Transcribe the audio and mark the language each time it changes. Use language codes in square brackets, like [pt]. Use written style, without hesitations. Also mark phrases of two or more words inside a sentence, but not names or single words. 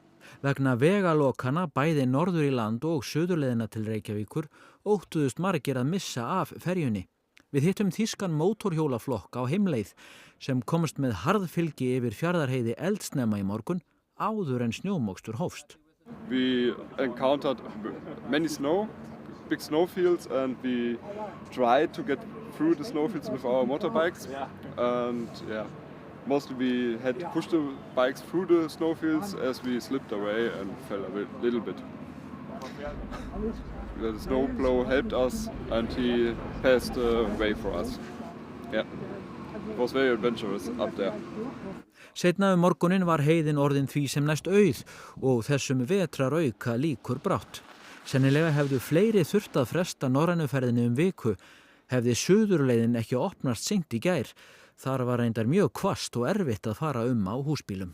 [is] Vegna vegalokana bæði norður í land og suðurleiðina til Reykjavíkur óttuðust margir að missa af ferjunni. Við hittum þýskan mótorhjólaflokk á heimleið sem komst með harðfylgi yfir Fjarðarheiði eldsnemma í morgun áður en snjómokstur hófst. [en] We encountered many big snowfields, and we tried to get through the snowfields with our motorbikes. And mostly we had to push the bikes through the snowfields as we slipped away and fell a little bit. The snowplow helped us and he passed the way for us. Yeah, it was very adventurous up there. [is] Seinna morgunin var heiðin orðin því sem næst auð og þessum vetrarauka líkur brátt. Sennilega hefðu fleiri þurft að fresta norrænuferðinni viku, hefði suðurleiðin ekki opnast seint í gær. Þar var reyndar mjög hvasst og erfitt að fara á húsbílum.